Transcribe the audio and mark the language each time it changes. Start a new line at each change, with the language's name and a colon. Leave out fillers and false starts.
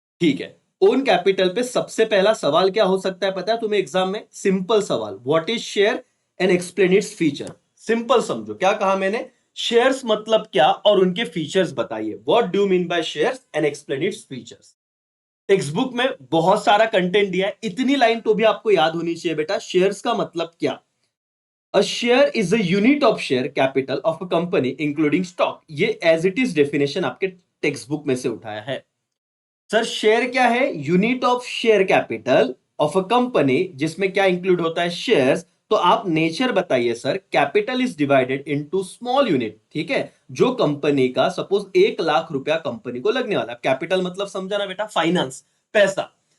Hindi: ठीक है, own capital पे सबसे पहला सवाल क्या हो सकता है पता है तुम्हें एग्जाम में, सिंपल सवाल,
English: What is share and explain its feature.
Hindi: Simple समझो, क्या कहा मैंने, शेयर्स मतलब क्या और उनके फीचर्स बताइए।
English: What do mean by shares and explain its features.
Hindi: Text book में बहुत सारा कंटेंट दिया है, इतनी लाइन तो भी आपको याद होनी चाहिए बेटा। शेयर्स का मतलब क्या,
English: A share is a unit of share capital of a company including stock।
Hindi: ये
English: as it is
Hindi: डेफिनेशन आपके टेक्स्ट बुक में से उठाया है। सर शेयर क्या है,
English: unit of share capital of a company,
Hindi: जिसमें क्या इंक्लूड होता है, शेयर्स। तो आप नेचर बताइए sir,
English: Capital is divided into small unit.
Hindi: ठीक है, जो कंपनी का सपोज 1 लाख रुपया कंपनी को लगने वाला, कैपिटल मतलब समझा ना बेटा, फाइनेंस, पैसा।